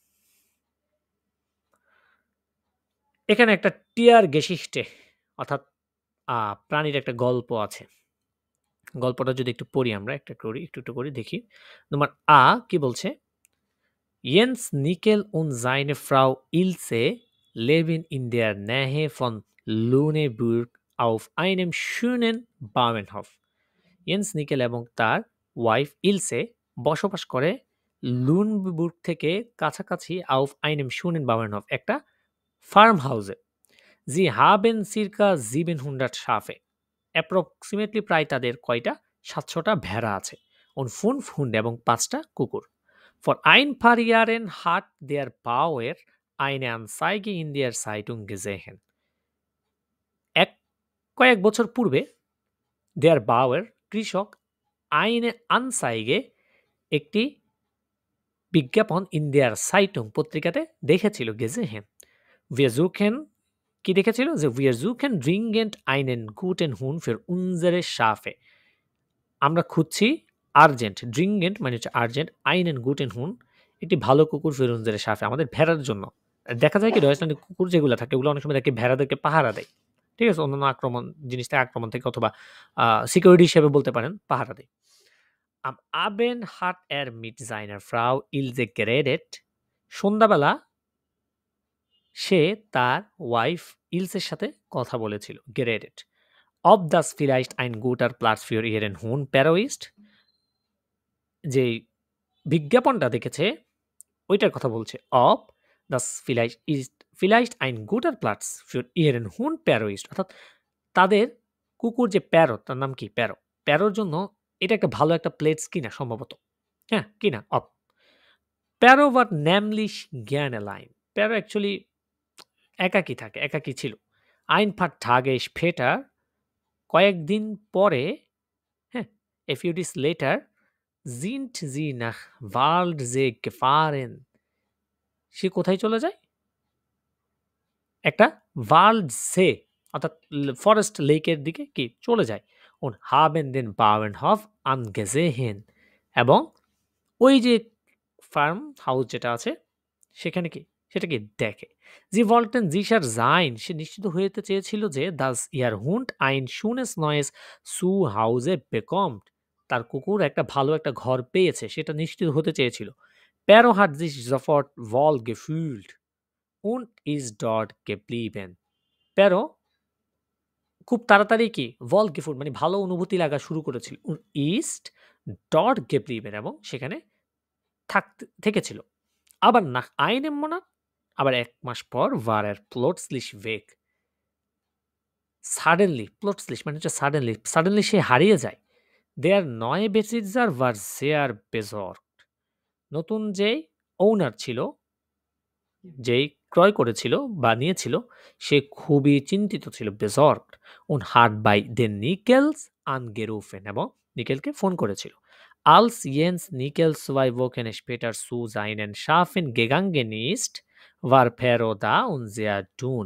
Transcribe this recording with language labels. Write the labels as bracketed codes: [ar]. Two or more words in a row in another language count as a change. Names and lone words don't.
[bn] এখানে একটা [de] Tiergeschichte [bn] অর্থাৎ প্রাণীর একটা গল্প আছে। গল্পটা যদি একটু পড়ি আমরা একটু করি দেখি। নম্বর কি বলছে? [de] Jens Nickel und seine Frau Ilse leben in der Nähe von Lüneburg auf einem schönen Bauernhof. [bn] Jens Nickel এবং তার ওয়াইফ ইলসে বসবাস করে লুনবুর্গ থেকে কাছাকাছি [de] auf einem schönen Bauernhof, [bn] একটা ফার্ম হাউসে। [de] Sie haben circa 700 Schafe. [bn] অ্যাপ্রক্সিমেটলি প্রায় তাদের কয়টা 700টা ভেড়া আছে। [de] Und 5 Hunde [bn] এবং 5টা কুকুর। [de] Vor ein paar Jahren hat der Bauer eine Anzeige in der Zeitung gesehen. [bn] কয়েক বছর পূর্বে [de] der Bauer [bn] কৃষক [de] eine Anzeige [bn] একটি বিজ্ঞাপন [de] in der Zeitung [bn] পত্রিকাতে দেখেছিল gesehen. [de] Wir suchen [bn] কি দেখেছিল যে [de] wir suchen dringend einen guten Hund für unsere Schafe. [bn] আমরা খুঁজছি আর্জেন্ট, ড্রিঙ্গেন্ট মানে হচ্ছে আর্জেন্ট, [de] einen guten Hund [bn] একটি ভালো কুকুর [de] für unsere Schafe [bn] আমাদের ভেড়ার জন্য। দেখা যায় কি ডয়েচল্যান্ডে কুকুর যেগুলো থাকে ওগুলো অনেক সময় দেখে ভেড়াদেরকে পাহারা দেয়। ঠিক আছে? অন্যান্য জিনিস থেকে আক্রমণ থেকে অথবা সিকিউরিটি হিসেবে বলতে পারেন পাহারা দেয়। [de] Am Abend hat mit seiner Frau Ilse geredet. [bn] সন্ধ্যাবেলা সে তার ওয়াইফ ইলসের সাথে কথা বলেছিল, [de] geredet. Ob das vielleicht ein guter Platz für ihren Hund Pero ist? [bn] যে বিজ্ঞাপনটা দেখেছে ওইটার কথা বলছে। [de] Ob das vielleicht ein guter Platz für ihren Hund Pero ist, [bn] অর্থাৎ তাদের কুকুর যে প্যারো, তার নাম কি প্যারো, প্যারোর জন্য এটা একটা ভালো একটা প্লেস কিনা সম্ভবত। হ্যাঁ কিনা অপ। [de] প্যারো war nämlich gerne allein. [bn] প্যারো অ্যাকচুয়ালি একাকী থাকে, একাকী ছিল। [de] Ein paar Tage später, [bn] কয়েকদিন পরে, হ্যাঁ, [en] a few days later, [de] sind sie nach Waldsee gefahren. [bn] সে কোথায় চলে যায়? একটা ওয়াল্ডসে অর্থাৎ [en] forest lake [bn] দিকে কি চলে যায়। [de] Und haben den Bauernhof angesehen. [bn] এবং ওই যে ফার্ম হাউস যেটা আছে সেখানে কি সেটা কি দেখে। [de] Sie wollten sicher sein, [bn] সে নিশ্চিত হতে চেয়েছিল যে [de] dass ihr Hund ein schönes neues Zuhause bekommt, [bn] তার কুকুর একটা ভালো একটা ঘর পেয়েছে সেটা নিশ্চিত হতে চেয়েছিল। [de] Pero hat sich sofort wohl gefühlt und ist dort geblieben. [bn] Pero খুব তাড়াতাড়ি কি [de] wohl gefühlt [bn] মানে ভালো অনুভূতি লাগা শুরু করেছিল। [de] Und ist dort geblieben [bn] এবং সেখানে থেকেছিল। [de] Aber nach einem Monat, [bn] আবার ১ মাস পর [de] war er plötzlich weg. [bn] plötzlich মানে হচ্ছে suddenly সে হারিয়ে যায়। [de] Der neue Besitzer war sehr besorgt. [bn] নতুন যেই ওনার ছিল, যেই ক্রয় করেছিল বা নিয়েছিল, সে খুবই চিন্তিত ছিল, [de] besorgt und hat bei den Nickels angerufen [bn] এবং নিকেলকে ফোন করেছিল। [de] Als Jens Nickel 2 Wochen später zu seinen Schafen gegangen ist, war Pero da und sehr dünn.